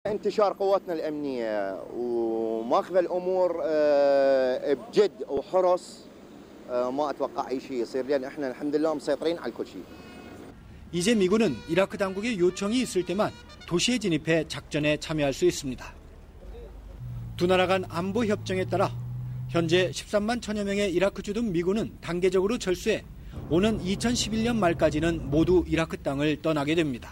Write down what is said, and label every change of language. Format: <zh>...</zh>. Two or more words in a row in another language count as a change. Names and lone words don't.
<ar>انتشار قواتنا الأمنية وماخذ الأمور بجد وحرص ما أتوقع أي شيء يصير لأن إحنا الحمد لله مسيطرين على كل شيء.</ar> <ko>이제 미군은 이라크 당국의 요청이 있을 때만 도시에 진입해 작전에 참여할 수 있습니다. 두 나라 간 안보 협정에 따라 현재 13만 천여 명의 이라크 주둔 미군은 단계적으로 철수해 오는 2011년 말까지는 모두 이라크 땅을 떠나게 됩니다.</ko>